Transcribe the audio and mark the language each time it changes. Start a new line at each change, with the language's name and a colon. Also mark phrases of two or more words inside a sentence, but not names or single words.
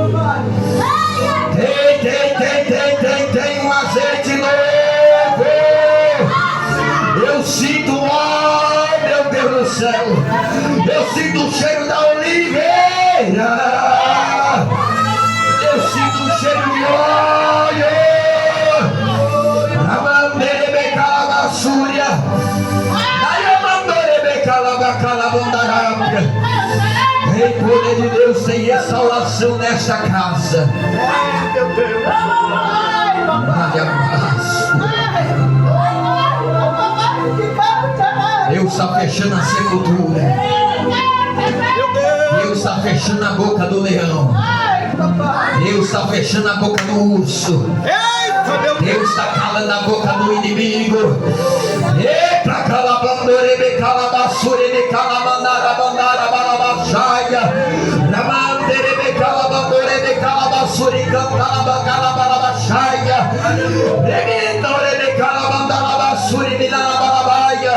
Portuguese: Tem um azeite novo. Eu sinto, oh meu Deus do céu, eu sinto o cheiro da oliveira. Eu sinto o cheiro de óleo. Amandere calabasúria. Amandere calabacalabondarabia. Tem poder de Deus, tem restauração nesta casa. Deus está fechando a sepultura. Deus está fechando a boca do leão. Deus está fechando a boca do urso. Deus está calando a boca do inimigo. Eita, calabandore, calabassure, calamandara, bandara, balabachaia. Ramandere, calabandore, calabassure, cantalaba, balabachaia. Remendore, calabandara, bassure, milana, balabaia.